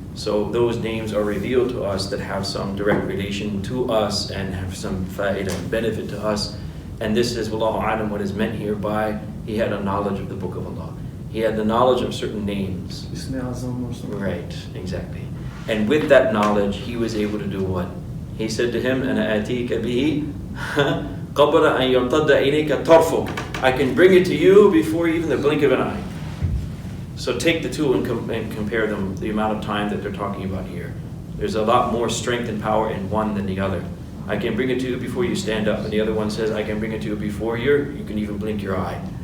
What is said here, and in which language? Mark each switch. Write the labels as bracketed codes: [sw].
[en] So those names are revealed to us that have some direct relation to us and have some fa'idah and benefit to us. And this is, wallahu a'lam, what is meant here by he had a knowledge of the book of Allah. He had the knowledge of certain names. Ismi Azam or something. Right, exactly. And with that knowledge, he was able to do what? He said to him, [ar] أَنَا آتِيكَ بِهِ قَبْلَ أَنْ يَرْتَدَّ إِلَيْكَ طَرْفُكَ. [en] I can bring it to you before even the blink of an eye. So take the two and compare them, the amount of time that they're talking about here. There's a lot more strength and power in one than the other. I can bring it to you before you stand up. And the other one says, I can bring it to you before you can even blink your eye.